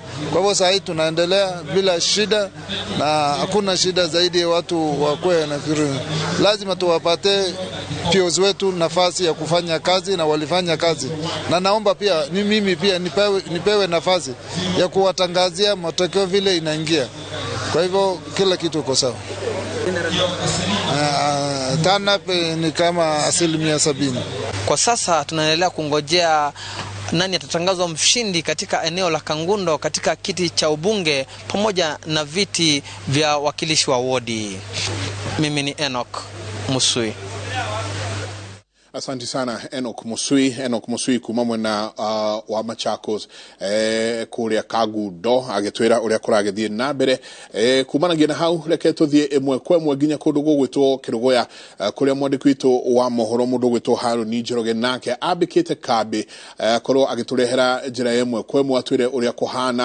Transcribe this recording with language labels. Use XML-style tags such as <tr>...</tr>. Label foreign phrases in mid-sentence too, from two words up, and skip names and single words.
<sw>Kwa hivyo sasa tunaendelea bila shida na hakuna shida zaidi ya watu wakwe na lazima tuwapate POs wetu nafasi ya kufanya kazi na walifanya kazi. Na naomba pia mimi pia nipewe nafasi ya kuwatangazia matokeo vile inaingia. Kwa hivyo kila kitu iko sawa. Turn-up ni kama 70%. Kwa sasa tunaendelea kungojea nani atatangazwa mshindi katika eneo la Kangundo katika kiti cha ubunge pamoja na viti vya wakilishi wa wodi. Mimi ni Enoch Musui. Asante sana</sw> <ki>Enoch Musui kumamwe na wa Machakos kuria Kangundo agitwira uria kuragithie na mbere kumanagia na hau reke tuthie imwe kwa imwe ginya kundu gugwitwo Kirugoya kuria mwandiki witu wa mohoro mundu gwitwo Haruni Njoroge nake abikite kambi korwo agiturehera njira imwe kwa imwe atwire uria kuhana.</ki>